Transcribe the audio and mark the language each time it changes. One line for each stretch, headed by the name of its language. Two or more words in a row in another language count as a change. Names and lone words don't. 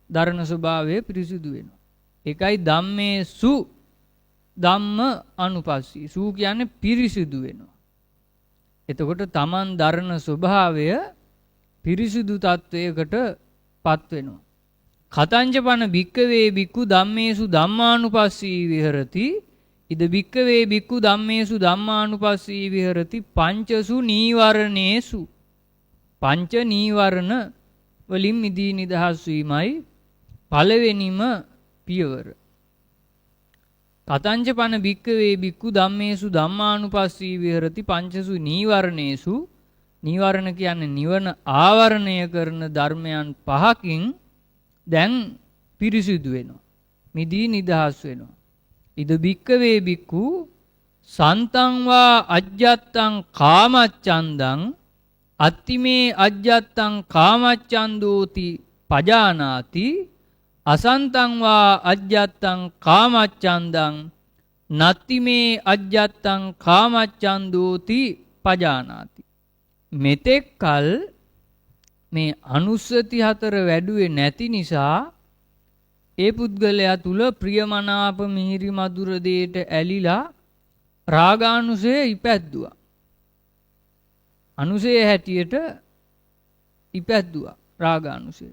Sinhala: ධර්ණ ස්වභාවය පිරිසිදු වෙනවා. ඒකයි
Pali: ධම්මේසු ධම්ම අනුපස්සී.
Sinhala: සූ කියන්නේ පිරිසිදු වෙනවා. එතකොට තමන් ධර්ණ ස්වභාවය පිරිසිදු තත්වයකට පත් වෙනවා.
Pali: කතංජපන භික්කවේ භික්ඛු ධම්මේසු ධම්මානුපස්සී විහෙරති ඉද භික්කවේ භික්ඛු ධම්මේසු ධම්මානුපස්සී විහෙරති පංචසු නීවරණේසු.
Sinhala: පංච නීවරණ වලින් මිදී නිදහස් වීමයි පළවෙනිම පියවර.
Pali: කතංජපන භික්කවේ භික්ඛු ධම්මේසු ධම්මානුපස්සී විහෙරති පංචසු නීවරණේසු.
Sinhala: නීවරණ කියන්නේ නිවන ආවරණය කරන ධර්මයන් පහකින් දැන් පිරිසිදු වෙනවා. මිදී නිදහස් වෙනවා.
Pali: ඉද භික්කවේ භික්ඛු සන්තං වා අජ්ජත්තං කාමච්ඡන්දං අත්තිමේ අජ්ජත්තං කාමච්ඡන්දෝති පජානාති අසන්තං වා අජ්ජත්තං කාමච්ඡන්දං නත්තිමේ අජ්ජත්තං කාමච්ඡන්දෝති පජානාති.
Sinhala: මෙතෙක් කල් මේ අනුස්සති හතර වැඩුවේ නැති නිසා ඒ පුද්ගලයා තුල ප්‍රියමනාප මිහිරි මధుර දේට ඇලිලා රාගානුසය ඉපැද්දුවා. අනුසය හැටියට ඉපැද්දුවා රාගානුසය.